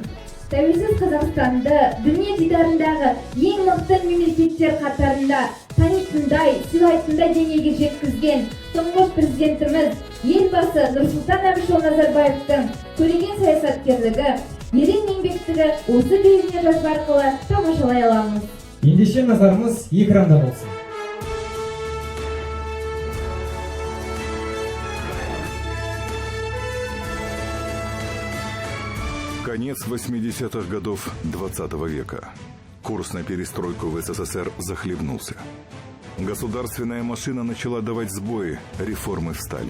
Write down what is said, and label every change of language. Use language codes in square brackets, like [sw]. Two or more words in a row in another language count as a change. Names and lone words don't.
[kk] Тәуелсіз Қазақстанды дүние дидарындағы ең мықты мемлекеттер қатарында танитындай, сыйлайтындай деңгейге жеткізген тұңғыш президентіміз елбасы Нұрсұлтан Әбішұлы Назарбаевтың көреген саясаткерлігі, ерен еңбектігі осы бейнежазба арқылы тамашалай аламыз. Ендеше назарымыз экранда болсын. [ru] Конец 80-х годов 20 века. Курс на перестройку в СССР захлебнулся. Государственная машина начала давать сбои, реформы встали.